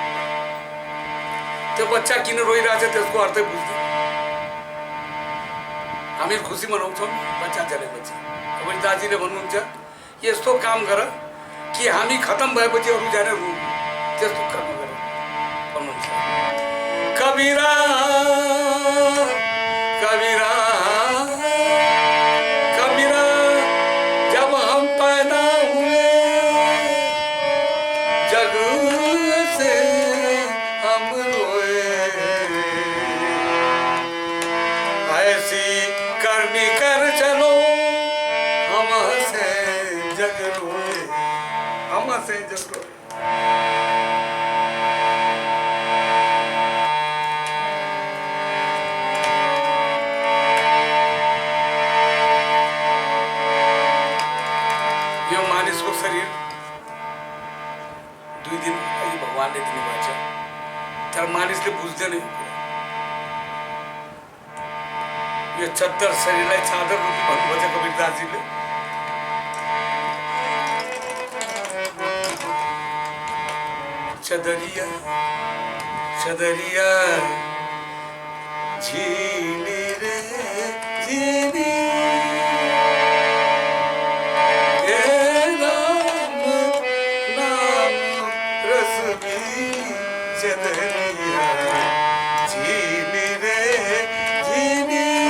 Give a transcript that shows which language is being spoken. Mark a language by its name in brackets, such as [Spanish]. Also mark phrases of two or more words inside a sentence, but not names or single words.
[Nepali] त्यो बच्चा किन रोइरहेछ त्यसको अर्थै बुझ्दैन हामी खुसी मनाउँछौँ बच्चा जन्मेपछि कबीरदासजीले भन्नुहुन्छ यस्तो काम गर कि हामी खतम भएपछि अरू जाने रुँ त्यस्तो कर्म गर भन्नुहुन्छ कबीरा [Hindi] कबीरा कबीरा जब हम पैदा हुए जग से हम रोए ऐसी करनी कर चलो हमसे जग रोए हमसे जग रोए। [Nepali] यो मानिसको शरीर 2 दिन अघि भगवानले दिनुभएको छ तर मानिसले बुझ्दैन यो कुरा। यो चद्दर शरीरलाई चादर रूपी भन्नुभएको छ कबीरदासजीले। [Hindi] चदरिया चदरिया झीनी रे झीनी चदरिया झीनी रे झीनी